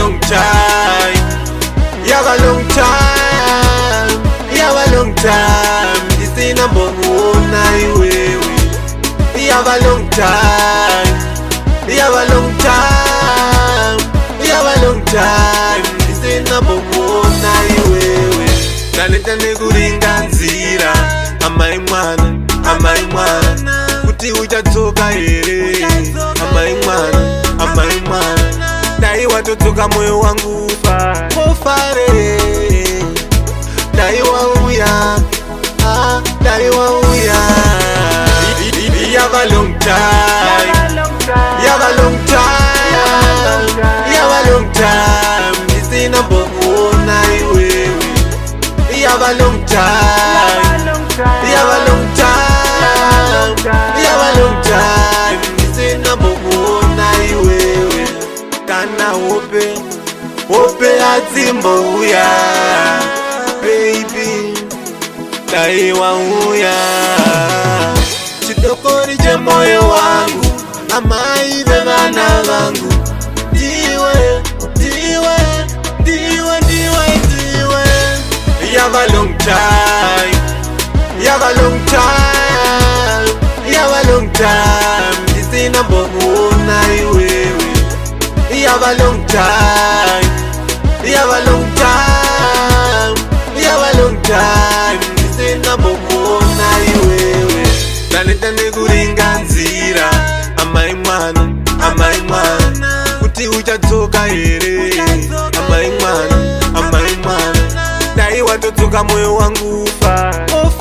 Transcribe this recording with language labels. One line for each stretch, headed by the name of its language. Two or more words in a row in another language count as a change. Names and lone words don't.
English: time, yaba long time, yaba long time.
Shona: Ndisina mbona iwewe, yaba
English: long time,
Shona: yaba
English: long time,
Shona: yaba
English: long time.
Shona: Ndisina mbona iwewe, naleta nekuringanzira amai mwana, amai mwana, kuti uchadzoka here, amai mwana, amai mwana. Dai watodzoka moyo wangu ufare, dai wauya, dai wauya.
English: Yaba long time, yaba long time, yaba long time.
Shona: Ndisina mbona iwewe, yaba
English: long time,
Shona: yaba
English: long time,
Shona: yaba
English: long time.
Shona: Ndisina mbona iwewe, kana hope, hope adzimbouya, baby, dai wauya. Chidokori cha moyo wangu, amai vevana vangu, ndiwe, ndiwe, ndiwe, ndiwe, ndiwe.
English: Yaba long time, yaba long time, yaba long time.
Shona: Ndisina mbona iwewe, yaba
English: long time,
Shona: yaba
English: long time,
Shona: yaba
English: long time.
Shona: Ndisina mbona iwewe, naleta nekuringanzira amai mwana, amai mwana, kuti uchadzoka here, amai mwana, amai mwana. Dai watodzoka moyo wangu ufare.